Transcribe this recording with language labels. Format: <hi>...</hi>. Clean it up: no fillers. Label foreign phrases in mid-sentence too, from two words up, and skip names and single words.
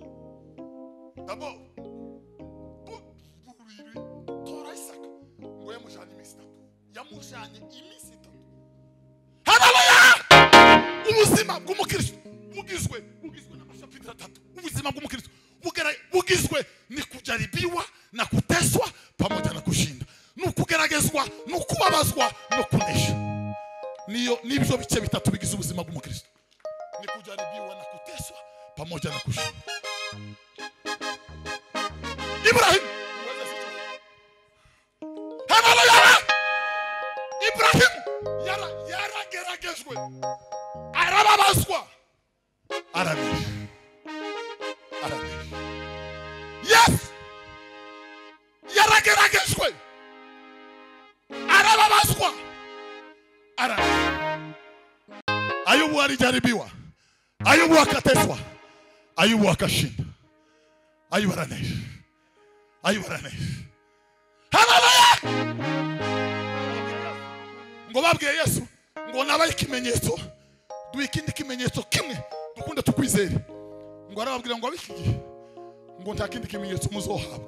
<rn>D'abord, tora Isaka ngo yamujanye iminsi 3. Haleluya! Ubuzima bw'umukristo bugizwe n'amashapitira 3. Ubuzima bw'umukristo bugizwe</rn> <sw>ni kujaribiwa na kuteswa pamoja na kushinda,</sw> <rn>nukugeragezwa, nukubabazwa, no kunesha. Nibyo bice bitatu bigize ubuzima bw'umukristo.</rn> <sw>Ni kujaribiwa na kuteswa pamoja na kushinda.</sw> <rn>Ibrahim, haleluya! Ibrahim yarageragezwe, arababazwa, aranesha. Yes! Yarageragezwe, arababazwa, aranesha.</rn> <sw>Ayubu alijaribiwa, Ayubu akateswa, Ayubu akashinda.</sw> <rn>Ayubu aranesha. Haleluya! Ngo babwiye Yesu ngo nabaye ikimenyetso, duikindi kimenyetso kimwe dukunde tukwizere. Ngo arababwira ngo abiki ngo nta kindi kimenyetso muzohabwa.</rn>